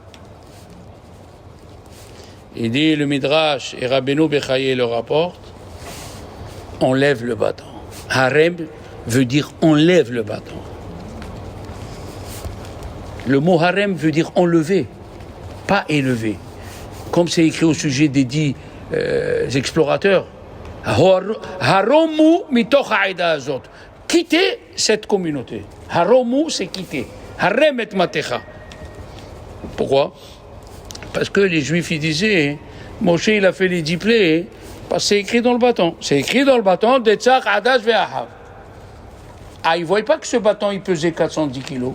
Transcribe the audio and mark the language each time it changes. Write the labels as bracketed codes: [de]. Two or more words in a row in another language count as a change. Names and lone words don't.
[fr] Il dit le Midrash et Rabbeinu Bechaye le rapporte, on lève le bâton. Harem veut dire on lève le bâton. Le mot harem veut dire enlever, pas élever. Comme c'est écrit au sujet des 10 explorateurs. [he] הרומו מתוך העדה הזאת. [fr] Quitter cette communauté. Haromu, c'est quitter. [he] הרם את מטך. [fr] Pourquoi? Parce que les Juifs, ils disaient, Moshe, il a fait les 10 plaies, parce que c'est écrit dans le bâton. C'est écrit dans le bâton, [he] דצ"ך, עד"ש, באח"ב. [fr] Ah, ils ne voyaient pas que ce bâton, il pesait 410 kilos.